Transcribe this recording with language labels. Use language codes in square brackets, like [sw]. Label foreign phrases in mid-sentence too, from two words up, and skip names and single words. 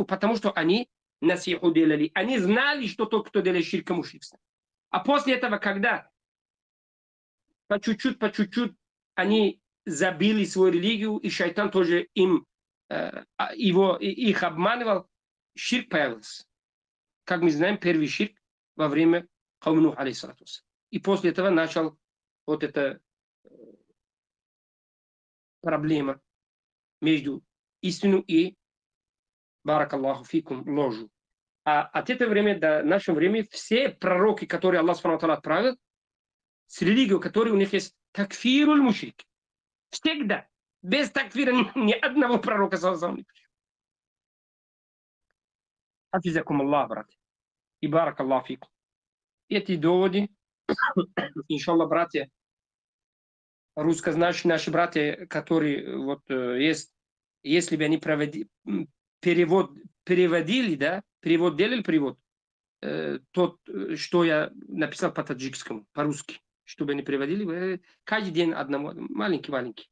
[ru] Потому что они насиху делали. Они знали, что тот, кто делает ширка, мушрикство. А после этого, когда по чуть-чуть они забили свою религию, и шайтан тоже их обманывал, ширк появился. Как мы знаем, первый ширк во время каума Нух, [ar] عليه الصلاة والسلام. [ru] И после этого начал вот эта проблема между истиной и, [ar] بارك الله فيكم, [ru] ложью. А от этого времени до нашего времени все пророки, которые Аллах [ar] سبحانه وتعالى [ru] отправил, с религией, которой у них есть [ar] تكفير المشرك. [ru] Всегда. Без такфира ни одного пророка саллаллаху. [ar] حفظكم الله, [ru] братья. И [ar] بارك الله فيكم. [ru] Эти доводы, иншаллах, братья, русскознающие наши братья, которые вот есть, если бы они переводили, да, делали перевод, тот, что я написал по-таджикскому, по-русски, чтобы они переводили, каждый день одному, маленький.